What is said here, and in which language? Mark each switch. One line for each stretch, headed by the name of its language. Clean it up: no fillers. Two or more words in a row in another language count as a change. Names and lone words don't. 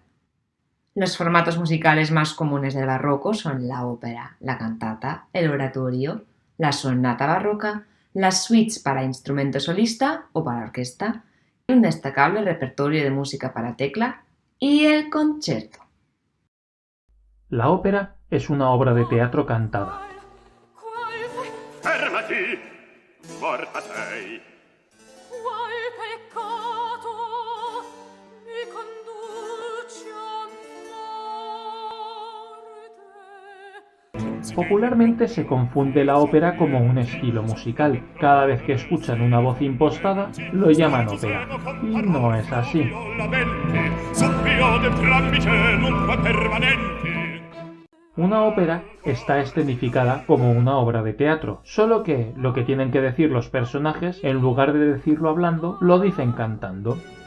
Spanish: Los formatos musicales más comunes del barroco son la ópera, la cantata, el oratorio, la sonata barroca, las suites para instrumento solista o para orquesta, un destacable repertorio de música para tecla y el concerto. La ópera es una obra de teatro cantada.
Italian: Fermati, morta sei. Qual peccato mi conduce a morte?
Spanish: Popularmente se confunde la ópera como un estilo musical. Cada vez que escuchan una voz impostada, lo llaman ópera. Y no es así. Una ópera está escenificada como una obra de teatro, solo que lo que tienen que decir los personajes, en lugar de decirlo hablando, lo dicen cantando.